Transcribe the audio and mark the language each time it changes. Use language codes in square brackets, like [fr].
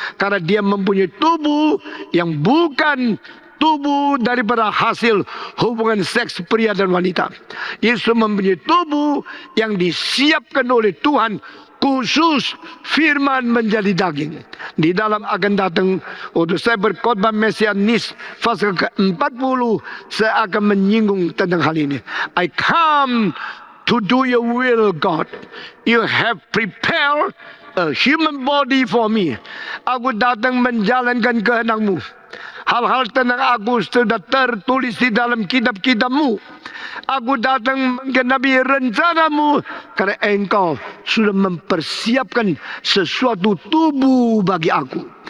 [id] Karena dia mempunyai tubuh yang bukan tubuh daripada hasil hubungan seks pria dan wanita. Yesus mempunyai tubuh yang disiapkan oleh Tuhan, khusus firman menjadi daging. Di dalam akan datang, waktu saya berkhotbah Mesianis fase ke-40, saya akan menyinggung tentang hal ini. [en] I come to do your will, God. You have prepared a human body for me. [id] Aku datang menjalankan kehendakmu. Hal-hal tentang aku sudah tertulis di dalam kitab-kitabmu. Aku datang menggenapi rencanamu, karena engkau sudah mempersiapkan sesuatu tubuh bagi aku.